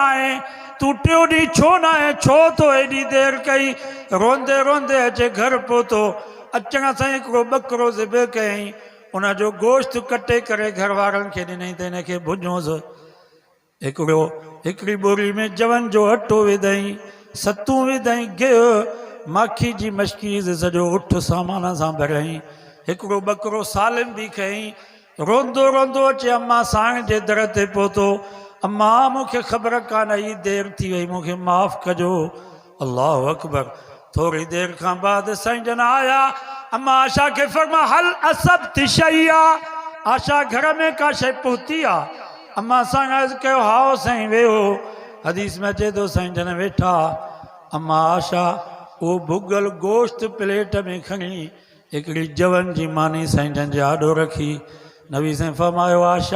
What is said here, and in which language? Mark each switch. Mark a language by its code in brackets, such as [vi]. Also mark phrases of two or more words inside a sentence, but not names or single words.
[sd] आहे तूं टियों ॾींहुं छो न आहे छो तो एॾी देरि कई रोंदे रोंदे अचे घर पहुतो अचण सां हिकिड़ो ॿकरो ज़िबह कयईं उनजो गोश्त कटे करे घर वारनि खे ॾिनई त हिनखे भुञोसि हिकिड़ी बोरी में जवन जो अटो विधई सतूं विधई गिहु माखी जी मशकीज़ सॼो उठ सामान सां भरियईं हिकिड़ो ॿकरो सालिम बि खयईं रोंदो रोंदो अचे अम्मा साईं जे दर ते पहुतो अम्मा मूंखे ख़बर कान हुई देरि थी वई मूंखे माफ़ कजो [ar] الله أكبر [sd] थोरी देरि खां बाद साईं जन आया अम्मा आशा खे फरमा हल असब शैया आशा घर में का शइ पहुती आहे अम्मा साईं अर्ज़ु कयो हाओ साईं वेहो हदीस में अचे थो साईं जन वेठा अम्मा आशा वो भुगल गोश्त प्लेट में खणी हिकिड़ी जवन जी मानी साईं जन जे आॾो रखी नबी साईं फरमायो आशा